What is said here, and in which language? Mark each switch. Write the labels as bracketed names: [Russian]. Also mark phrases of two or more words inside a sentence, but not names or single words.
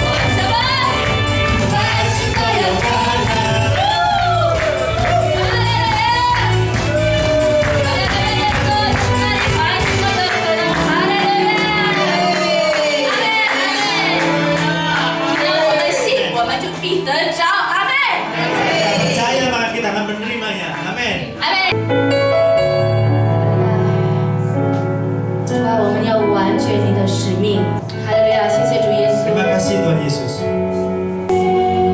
[Chinese] 什么？凡事都有可能。哈利路亚！凡事都有可能。哈利路亚！阿门！只要我们信，我们就必得着。阿门！ [Indonesian] percaya maka kita akan menerimanya. Amin. [Chinese] 阿门！主啊，我们要完全你的使命。哈利路亚！谢谢主耶稣。 [Indonesian] Terima kasih Tuhan Yesus.